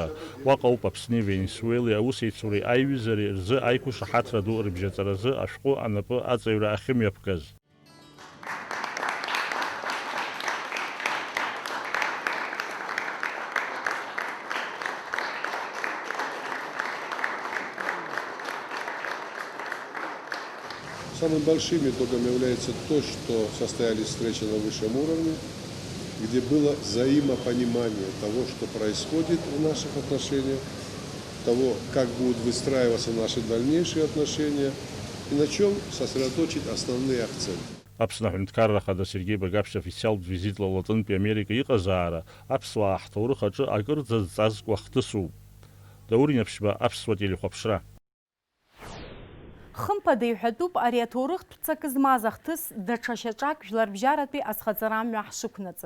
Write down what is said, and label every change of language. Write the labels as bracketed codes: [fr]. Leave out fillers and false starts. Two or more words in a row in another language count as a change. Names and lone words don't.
[ab] Уаҟа ауп Аԥсни Венесуелеи аусеицуреи аиҩызареи рзы аиқәышаҳаҭра ду рыбжьаҵаразы ашәҟәы анапы аҵаҩра ахьымҩаԥгаз. [ru] Самым большим итогом является то, что состоялись встречи на высшем уровне, где было взаимопонимание того, что происходит в наших отношениях, того, как будут выстраиваться наши дальнейшие отношения и на чем сосредоточить основные акценты. [ab] Аԥснаҳәынҭқарра хада Сергей Багапши официалтә визитла Латынтәи Америка иҟазаара аԥсуаа ҳҭоурых аҿы акыр ӡазҵазкуа хҭысуп. Даур Инаԥшьба, аԥсуа телехәаԥшра. Хымԥада иҳәатәуп ари аҭоурыхтә ҵак змаз ахҭыс даҽа шьаҿак жәларбжьаратәи азхаҵарамҩа ҳшықәнаҵаз.